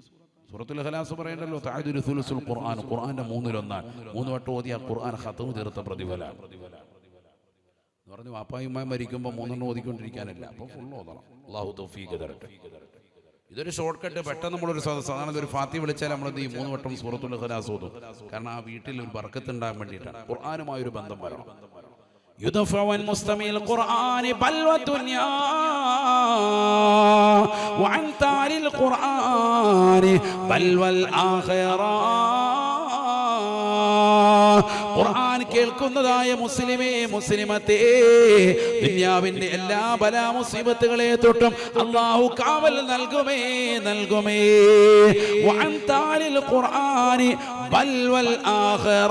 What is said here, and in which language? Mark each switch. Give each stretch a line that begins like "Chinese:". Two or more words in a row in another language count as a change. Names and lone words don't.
Malayalam: സൂറത്തുൽ ഇഖ്ലാസ് പറയണ്ടല്ലോ
Arabic: تعدل ثلث القرآن,
Malayalam: ഖുർആന്റെ 3/1 3 വട്ടം ഓതിയ ഖുർആൻ ഖത്മു തീർത്ത പ്രതിഫലം എന്ന് പറഞ്ഞു. വാപ്പായും ഉമ്മയും മരിക്കുമ്പോൾ 3 ഓതിക്കൊണ്ടിരിക്കാനല്ല, അപ്പോൾ ഫുൾ ഓതണം. അല്ലാഹു തൗഫീഖ് തരട്ടെ. ഇതൊരു
English: short cut.
Malayalam: പെട്ടെന്ന് നമ്മളൊരു സാധാരണ ഒരു ഫാത്തിഹ വിളിച്ചാൽ നമ്മളെന്ത് ചെയ്യും? 3 വട്ടം സൂറത്തുൽ ഇഖ്ലാസ് ഓതും. കാരണം ആ വീട്ടിൽ ഒരു ബർക്കത്ത് ഉണ്ടാകാൻ വേണ്ടിയിട്ടാണ്. ഖുർആനുമായൊരു ബന്ധം വരണം.
Arabic: يدفع عن مستمع القرآن بلوى الدنيا وعن تالي القرآن بلوى الآخرة.
Malayalam: ഖുർആൻ കേൾക്കുന്നതായ മുസ്ലിമേ മുസ്ലിമത്തേ, ദുനിയാവിന്റെ എല്ലാ ബലാ മുസീബത്തുകളെ തൊട്ടും അല്ലാഹു കാവൽ നൽകുമേ.
Arabic: وعن تالي القرآن بلوى الآخرة.